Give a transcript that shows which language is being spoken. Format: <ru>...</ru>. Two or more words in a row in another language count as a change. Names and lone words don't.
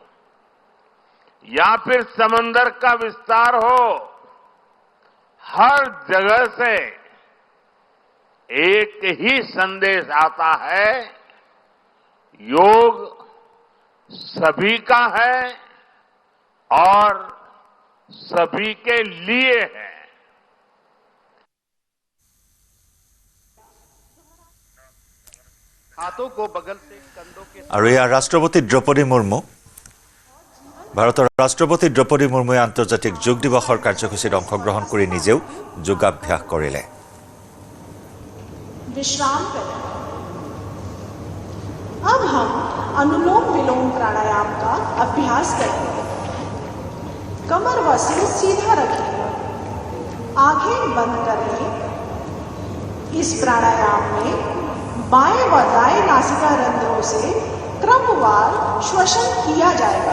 <hi>या फिर समंदर का विस्तार हो, हर जगह से एक ही संदेश आता है, योग सभी का है और सभी के लिए है। हाथों को बगल से कंधों के</hi> <as>আৰু ইয়াৰ ৰাষ্ট্ৰপতি দ্ৰৌপদী মুৰ্মু ভাৰতৰ ৰাষ্ট্ৰপতি দ্ৰৌপদী মুৰ্মুৱে আন্তৰ্জাতিক যোগ দিৱসৰ কাৰ্যসূচীত অংশগ্ৰহণ কৰি নিজেও যোগাভ্যাস কৰিলে।</as> <hi>विश्राम करें। अब हम अनुलोम विलोम प्राणायाम का अभ्यास करेंगे। कमर व सिर सीधा रखें, आंखें बंद कर लें। इस प्राणायाम में बाएं व दाएं नासिका रंध्रों से क्रमवार श्वसन किया जाएगा।</hi>